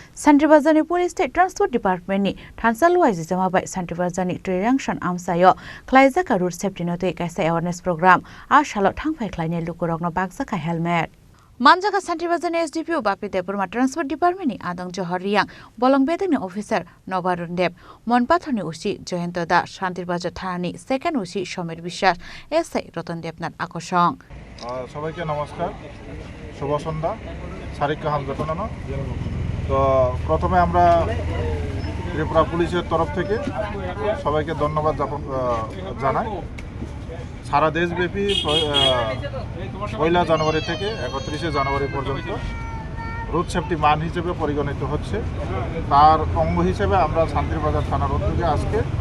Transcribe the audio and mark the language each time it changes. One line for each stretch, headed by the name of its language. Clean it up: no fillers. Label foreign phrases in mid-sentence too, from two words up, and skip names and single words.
Kok Borok: Santribazani Police State Transport Department ni Thansaluai Jamabai Santribazani Triangtion Amsayo Klaizaka
English: Road Safety Note
Kok Borok: Kaisa
English: Awareness Program
Kok Borok: a Shalot Thangpai Klaine Lukurogno Bagsaka helmet. Manjaga Santribazani SDPO Bapi Deburma Transport Department ni Adang Johor Riang Bolong Bedani Officer Nobarun Deb Monpathoni Usi Joyento Da Santribazar Thani Second Usi Shomer Bishar SI Roton Debnat Akosong.
Bangla: সবাইকে নমস্কার শুভ সন্ধ্যা
Kok Borok: sarika hamjatnano
Bangla: তো প্রথমে আমরা ত্রিপুরা পুলিশের তরফ থেকে সবাইকে ধন্যবাদ জানাই সারা দেশব্যাপী 1 জানুয়ারি থেকে 31 জানুয়ারি পর্যন্ত
English: road safety
Bangla: মান হিসেবে পরিগণিত হচ্ছে তার অঙ্গ হিসেবে আমরা শান্তিরবাজার থানার উদ্যোগে আজকে